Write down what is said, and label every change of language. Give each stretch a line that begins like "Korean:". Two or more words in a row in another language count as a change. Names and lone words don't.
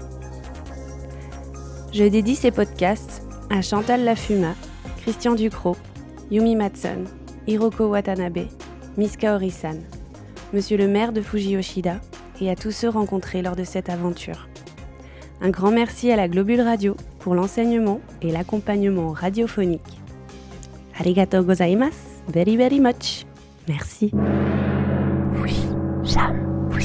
French: Je dédie ces podcasts à Chantal Lafuma, Christian Ducrot, Yumi Matson, Hiroko Watanabe, Miss Kaori-san, Monsieur le maire de Fuji-Yoshida et à tous ceux rencontrés lors de cette aventure. Un grand merci à la Globule Radio pour l'enseignement et l'accompagnement radiophonique.
Japanese: ありがとうございます,
English: very very much.
French: Merci. Oui, Cham.